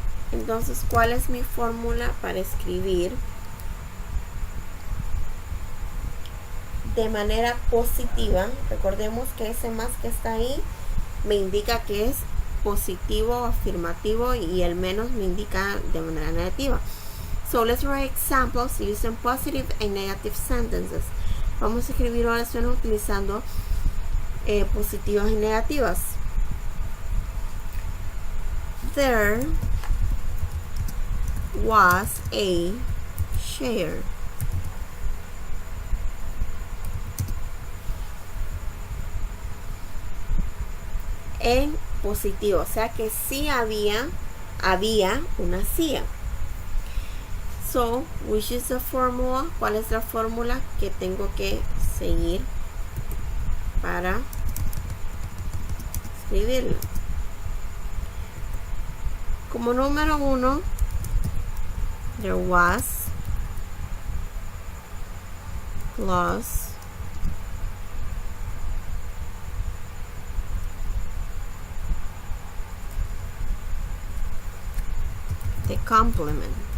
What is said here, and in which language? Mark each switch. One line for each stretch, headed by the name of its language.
Spanish: Entonces, ¿cuál es mi fórmula para escribir de manera positiva? Recordemos que ese más que está ahí me indica que es positivo, afirmativo, y el menos me indica de manera negativa.
English: So let's write examples using positive and negative sentences.
Spanish: Vamos a escribir oraciones utilizando positivas y negativas.
English: There was a chair.
Spanish: En positivo, o sea que sí había una silla.
English: So, which is the formula?
Spanish: ¿Cuál es la fórmula que tengo que seguir para escribirlo? Como número 1,
English: there was plus the complement.